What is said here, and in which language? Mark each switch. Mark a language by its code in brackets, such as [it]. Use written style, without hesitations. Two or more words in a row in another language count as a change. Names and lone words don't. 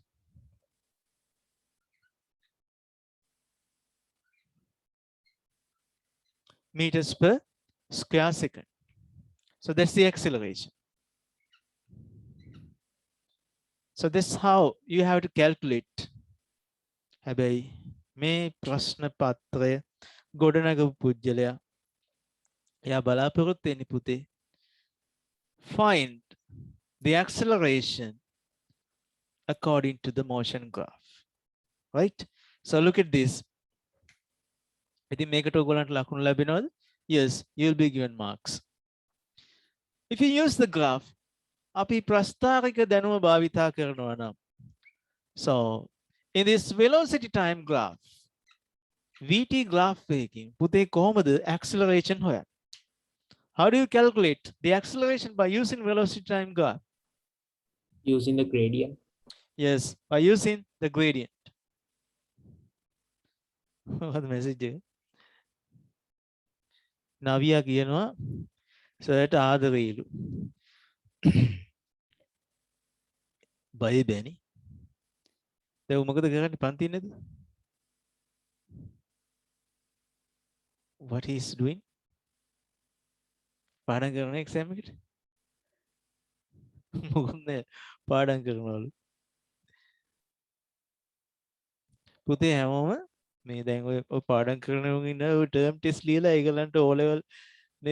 [en] Meters per square second. So that's the acceleration. So that's how you have to calculate. [si] හැබැයි මේ ප්‍රශ්න පත්‍රය ගොඩනගපු පුජ්‍යලයා එයා බලාපොරොත්තු වෙන්නේ පුතේ [en] find the acceleration according to the motion graph, right? So look at this. [si] ඉතින් මේකට ඔයගොල්ලන්ට ලකුණු ලැබෙනවද? [en] Yes, you'll be given marks. If you use the graph, [si] අපි ප්‍රස්ථාරික දැනුම භාවිතා කරනවා නම්, [en] so in this velocity time graph, VT graph [si] එකකින් පුතේ කොහොමද [en] acceleration හොයන්නේ? How do you calculate the acceleration by using velocity time graph? Using the gradient. Yes, by using the gradient. What the message? Navia කියනවා so that [si] ආදරේලු. බය බෑනේ. දැන් මොකද කරන්නේ පන්ති නේද? [en] What he is doing? [si] පාඩම් කරන එක්සෑම් එකට. මොකද නෑ පාඩම් කරනවලු. පුතේ හැමෝම මේ දැන් ඔය පාඩම් කරන උන් ඉන්න ඔය ටර්ම් ටෙස්ට් ලියලා ඒගොල්ලන්ට O level නේද?